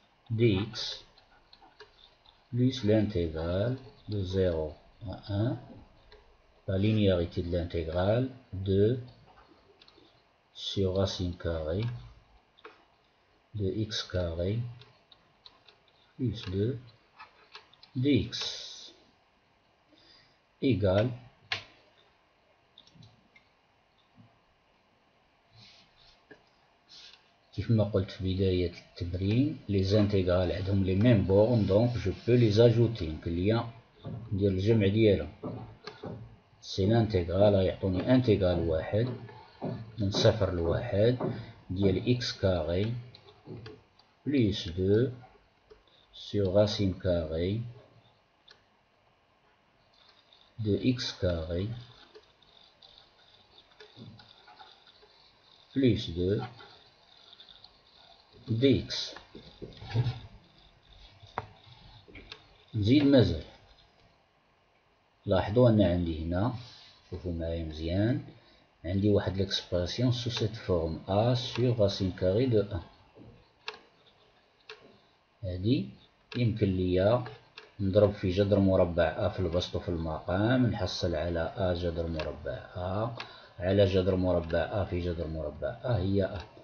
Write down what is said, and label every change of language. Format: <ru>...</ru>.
<fr>dx plus l'intégrale de 0 à 1, la linéarité de l'intégrale 2 sur racine carrée de x carré plus 2 dx égale</fr> <ar>كيف ما قلت في بداية التمرين</ar> <fr>les intégrales</fr> <ar>عندهم</ar> <fr>les mêmes bornes, donc je peux les ajouter.</fr> <ar>يمكن ليا ندير الجمع ديالهم.</ar> <fr>سي l'intégrale</fr> <ar>يعطوني انتيغال واحد من صفر لواحد ديال</ar> <fr>x carré plus 2 sur racine carrée de x carré plus 2 dx.</fr> <ar>نزيد مازال، لاحظوا أن عندي هنا، شوفوا معايا مزيان، عندي واحد</ar> <fr>l'expression sous cette forme a sur racine carrée de 1.</fr> <ar>هذه يمكن ليا نضرب في جذر مربع a في البسط وفي المقام، نحصل على a جذر مربع a على جذر مربع a في جذر مربع a هي a.</ar>